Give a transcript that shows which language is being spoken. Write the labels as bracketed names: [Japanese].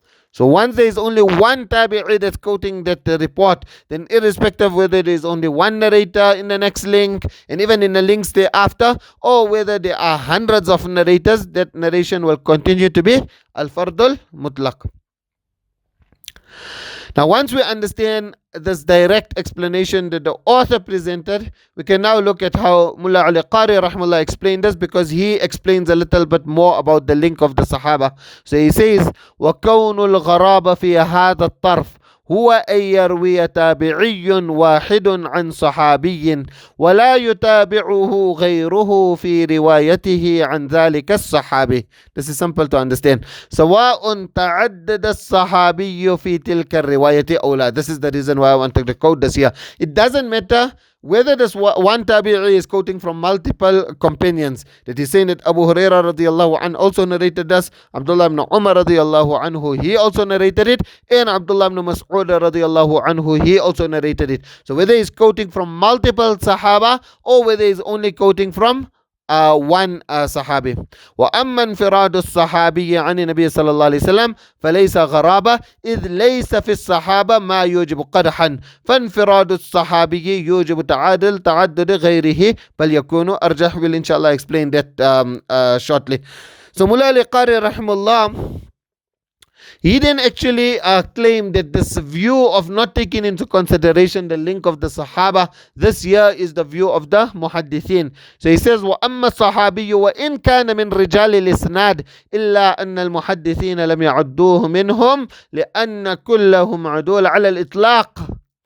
[English] So once there is only one tabi'i that's quoting that report, then irrespective whether there is only one narrator in the next link and even in the links thereafter, or whether there are hundreds of narrators, that narration will continue to be al-fardul mutlaq. Now once we understand this direct explanation that the author presented, we can now look at how Mullah Ali Qari rahimahullah explained this, because he explains a little bit more about the link of the Sahaba. So he says, [Arabic] وَكَوْنُ الْغَرَابَ فِي هَذَا الطَّرْفِ هو أن يروي تابعي واحد عن صحابي ولا يتابعه غيره في روايته عن ذلك الصحابي. [English] This is simple to understand. [Arabic] سواء تعدد الصحابي في تلك الرواية أو لا. [English] This is the reason why I wanted to quote this here. It doesn't matter whether this one tabi'i is quoting from multiple companions. That is saying that Abu Hurairah radiyallahu anhu also narrated this, Abdullah ibn Umar radiyallahu anhu, he also narrated it, and Abdullah ibn Mas'ud radiyallahu anhu, he also narrated it. So whether he's quoting from multiple sahaba or whether he's only quoting from one sahabi. [Arabic] وأما انفراد الصحابي عن النبي صلى الله عليه وسلم فليس غرابة إذ ليس في الصحابة ما يوجب قدحا فانفراد الصحابي يوجب تعدد غيره بل يكون أرجح. [English] Will inshallah explain that shortly. So Mullah Ali Qari rahimahullah, he didn't actually claim that this view of not taking into consideration the link of the Sahaba, this here is the view of the Muhaddithin. So he says, [Arabic] وَأَمَّا الصَّحَابِيُّ وَإِنْ كَانَ مِنْ رِجَالِ الْإِسْنَادِ إِلَّا أَنَّ الْمُحَدِّثِينَ لَمْ يَعُدُّوهُ مِنْهُمْ لِأَنَّ كُلَّهُمْ عُدُولَ عَلَى الْإِطْلَاقِ.